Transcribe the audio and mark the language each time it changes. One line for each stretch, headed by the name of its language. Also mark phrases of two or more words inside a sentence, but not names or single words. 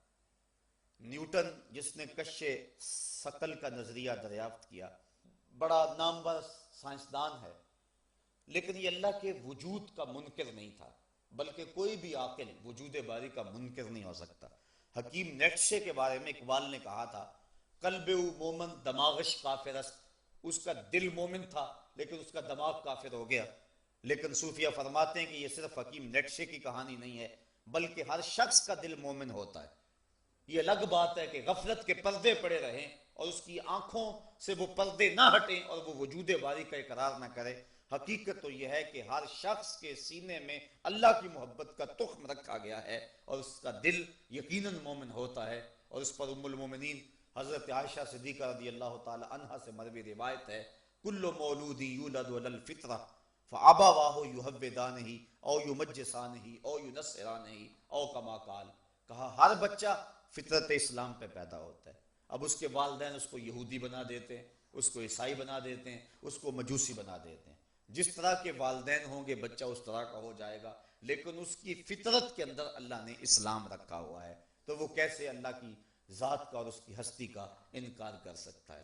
Urdu: نیوٹن جس نے کشش ثقل کا نظریہ دریافت کیا، بڑا نامور سائنسدان ہے، لیکن یہ اللہ کے وجود کا منکر نہیں تھا، بلکہ کوئی بھی عاقل وجود باری کا منکر نہیں ہو سکتا۔ حکیم نیٹشے کے بارے میں اقبال نے کہا تھا،
Persian: قلب او مومن دماغش کافر است،
Urdu: اس کا دل مومن تھا لیکن اس کا دماغ کافر ہو گیا۔ لیکن صوفیہ فرماتے ہیں کہ یہ صرف حکیم نیٹشے کی کہانی نہیں ہے، بلکہ ہر شخص کا دل مومن ہوتا ہے۔ یہ الگ بات ہے کہ غفلت کے پردے پڑے رہیں اور اس کی آنکھوں سے وہ پردے نہ ہٹیں اور وہ وجود باری کا اقرار نہ کرے۔ حقیقت تو یہ ہے کہ ہر شخص کے سینے میں اللہ کی محبت کا تخم رکھا گیا ہے اور اس کا دل یقیناً مومن ہوتا ہے۔ اور اس پر ام المومنین حضرت عائشہ صدیقہ
Arabic: رضی اللہ تعالی عنہا
Urdu: سے مروی روایت ہے،
Arabic: کل مولود یولد علی الفطرہ فابواہ یحودانہ او یمجسانہ او ینصرانہ او کما قال،
Urdu: کہا ہر بچہ فطرت اسلام پہ پیدا ہوتا ہے، اب اس کے والدین اس کو یہودی بنا دیتے ہیں، اس کو عیسائی بنا دیتے ہیں، اس کو مجوسی بنا دیتے ہیں۔ جس طرح کے والدین ہوں گے بچہ اس طرح کا ہو جائے گا، لیکن اس کی فطرت کے اندر اللہ نے اسلام رکھا ہوا ہے، تو وہ کیسے اللہ کی ذات کا اور اس کی ہستی کا انکار کر سکتا ہے؟